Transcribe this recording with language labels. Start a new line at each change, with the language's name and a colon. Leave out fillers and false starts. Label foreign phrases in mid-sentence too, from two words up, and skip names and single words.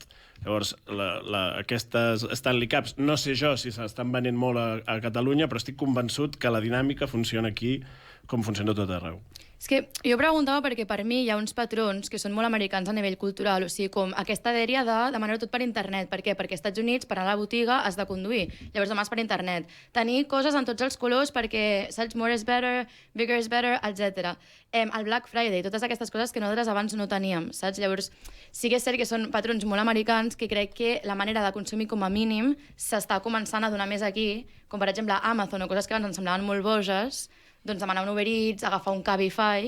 Catalan: Llavors, aquestes Stanley Cups, no sé jo si s'estan venent molt a Catalunya, però estic convençut que la dinàmica funciona aquí com funciona tot arreu. És que jo preguntava perquè per mi hi ha uns patrons que són molt americans a nivell cultural, o sigui, com aquesta dèria de demanar-ho tot per internet. Per què? Perquè als Estats Units, per anar a la botiga, has de conduir. Llavors demà és per internet. Tenir coses en tots els colors perquè, saps,
English: more is better, bigger is better,
Catalan: etc. El Black Friday, totes aquestes coses que nosaltres abans no teníem, saps? Llavors, sí que és cert que són patrons molt americans que crec que la manera de consumir com a mínim s'està començant a donar més aquí, com per exemple Amazon o coses que abans ens semblaven molt boges, doncs demanar un Uber Eats, agafar un Cabify...